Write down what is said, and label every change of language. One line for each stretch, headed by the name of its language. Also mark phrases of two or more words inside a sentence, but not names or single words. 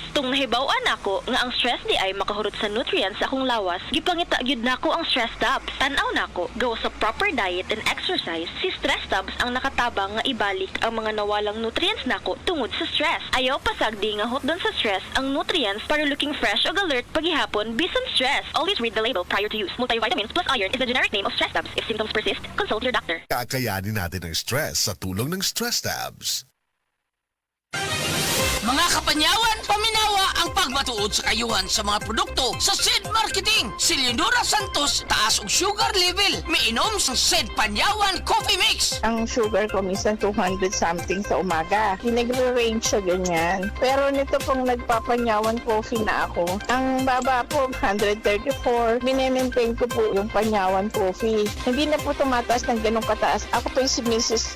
Cebuano: Tung nahibaw-an ako nga ang stress di ay makahurot sa nutrients sa akong lawas, gipangita gyud nako ang stress tabs. Tan-aw nako, gawa sa
English: proper diet and exercise,
Cebuano: si stress tabs ang nakatabang nga ibalik ang mga nawalang nutrients nako tungod sa stress. Ayaw pasagdi nga hot doon sa stress ang nutrients para
English: looking fresh
Cebuano: o alert paghihapon bisan stress.
English: Always read the label prior to use. Multivitamins plus iron is the generic name of stress tabs. If symptoms persist, consult your doctor.
Filipino: Kakayanin natin ang stress sa tulong ng Stress Tabs.
Cebuano: Panyawan, paminawa ang pagmatuod sa kayuhan sa mga produkto sa SED Marketing. Si Leonora Santos, taas og sugar level. Miinom sa SED Panyawan Coffee Mix.
Filipino: Ang sugar ko minsan 200 something sa umaga. Nagre-range siya ganyan. Pero nito pong nagpapanyawan coffee na ako, ang baba po 134. Minemaintain ko po yung panyawan coffee. Hindi na po tumataas ng ganong kataas. Ako po yung si Mrs.